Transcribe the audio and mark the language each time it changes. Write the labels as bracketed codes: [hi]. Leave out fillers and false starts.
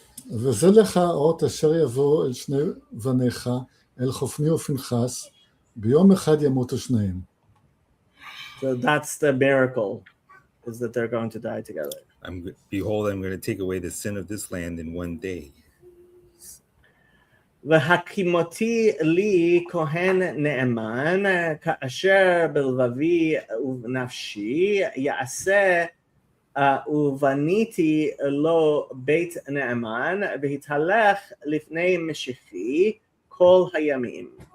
[he] וזה לך האות אשר יבוא אל שני בניך, אל חופני ופנחס, ביום אחד ימותו שניהם. [en] So that's the miracle, is that they're going to die together. Behold, I'm going to take away the sin of this land in one day. [he] והקימותי לי כהן נאמן, כאשר בלבבי ובנפשי יעשה ובניתי לו בית נאמן, והתהלך לפני משיחי כל הימים.